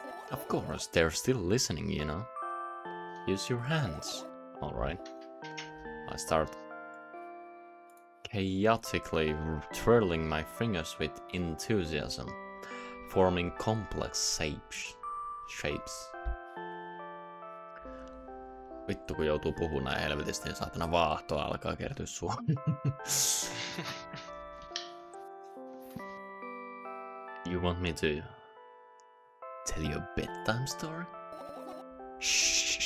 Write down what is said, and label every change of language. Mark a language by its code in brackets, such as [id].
[en] Of course, they're still listening, you know. Use your hands. Alright. I start chaotically twirling my fingers with enthusiasm, forming complex shapes. [fi] Vittu kun joutuu puhumaan näin helvetisti, niin saatana vaahtoa alkaa kertyä suoraan. [en] You want me to tell you a bedtime story? Shh.